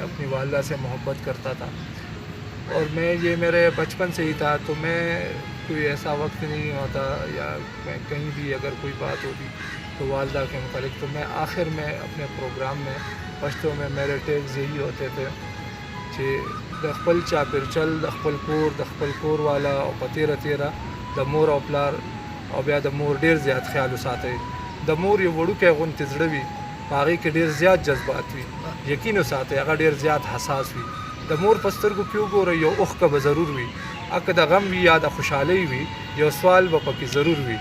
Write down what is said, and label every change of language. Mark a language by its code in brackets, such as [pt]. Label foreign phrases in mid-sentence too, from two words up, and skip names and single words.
[ur] اپنی والدہ سے محبت کرتا تھا، اور میں یہ میرے بچپن سے ہی تھا. تو میں کوئی ایسا وقت نہیں ہوتا یا میں کہیں بھی اگر کوئی بات ہوتی تو والدہ کے متعلق، تو میں آخر میں اپنے پروگرام میں پشتوں میں میرے ٹیگز یہی ہوتے تھے کہ [ps] د خپل چاپیرچل د خپل کور د خپل کور والا او په تیره تیره د مور او پلار او بیا د مور ډېر زیات خیال وساتئ. د مور یو وړوکی غوندې زړه وي، په هغې کې ډېر زیات جذبات وي، یقین وساتئ هغه ډېر زیات حساس وي. د مور په سترګو کې وګورئ یو اوښکه به ضرور وي، که د غم وي یا د خوشحالۍ وي یو سوال به پکې ضرور وي.